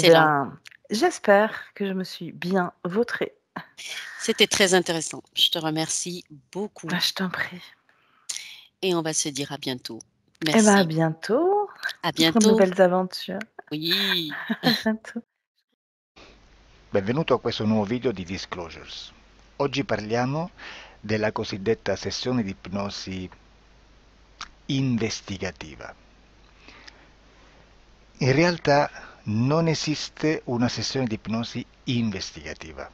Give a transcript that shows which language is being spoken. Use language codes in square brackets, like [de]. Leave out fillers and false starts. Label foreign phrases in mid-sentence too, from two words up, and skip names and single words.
[fr] excellent. bien, j'espère que je me suis bien vautrée. C'était très intéressant. Je te remercie beaucoup Bah, je t'en prie. et on va se dire à bientôt. Eh ben, à Merci. bientôt À pour de bientôt. nouvelles aventures. Oui. À bientôt. [it] Benvenuto a questo nuovo video di Disclosures. Oggi parliamo della cosiddetta sessione di ipnosi investigativa. In realtà non esiste una sessione di ipnosi investigativa.